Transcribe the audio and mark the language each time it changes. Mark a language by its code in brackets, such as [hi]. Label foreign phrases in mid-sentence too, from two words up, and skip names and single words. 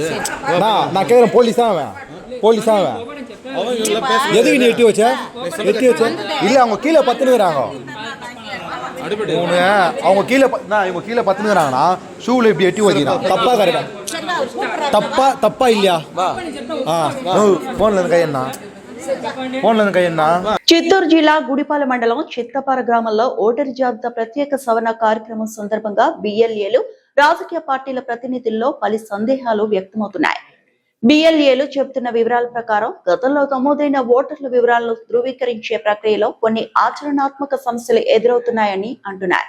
[ta] நான் கேட்குறேன் போலீஸ் தான் அவன் எதுக்கு நீ எட்டி வச்ச இல்லை அவங்க கீழே பத்துனுக்குறாங்க அவங்க கீழே இவங்க கீழே பத்துனுக்குறாங்கன்னா ஷூவில் இப்படி எட்டி வச்சுக்கிறான் தப்பா கரெக்டா தப்பா இல்லையா? ஃபோனில் கையண்ணா [te] చిత్తూరు జిల్లా గుడిపాల మండలం చిత్తపార గ్రామంలో ఓటరు జాబితా ప్రత్యేక సవరణ కార్యక్రమం సందర్భంగా బిఎల్ఏలు రాజకీయ పార్టీల ప్రతినిధుల్లో పలు సందేహాలు వ్యక్తమవుతున్నాయి. బిఎల్ఏలు చెబుతున్న వివరాల ప్రకారం గతంలో నమోదైన ఓటర్ల వివరాలను ధృవీకరించే ప్రక్రియలో కొన్ని ఆచరణాత్మక సమస్యలు ఎదురవుతున్నాయని అంటున్నారు.